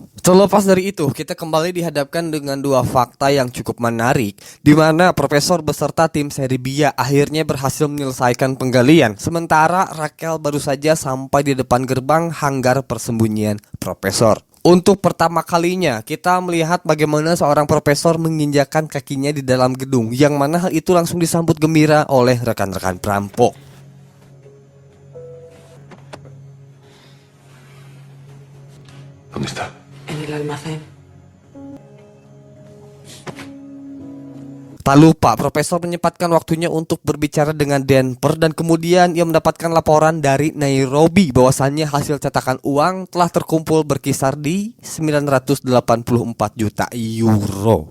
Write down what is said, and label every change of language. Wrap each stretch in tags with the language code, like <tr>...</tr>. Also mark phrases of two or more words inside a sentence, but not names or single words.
<id>Terlepas dari itu, kita kembali dihadapkan dengan 2 fakta yang cukup menarik, di mana Profesor beserta tim Serbia akhirnya berhasil menyelesaikan penggalian, sementara Raquel baru saja sampai di depan gerbang hanggar persembunyian Profesor. Untuk pertama kalinya, kita melihat bagaimana seorang profesor menginjakan kakinya di dalam gedung, yang mana hal itu langsung disambut gembira oleh rekan-rekan perampok.</id> <es>¿Dónde está? En el almacén.</es> <id>Tak lupa, Profesor menyempatkan waktunya untuk berbicara dengan Denver dan kemudian ia mendapatkan laporan dari Nairobi bahwasannya hasil cetakan uang telah terkumpul berkisar di 984 juta euro.</id>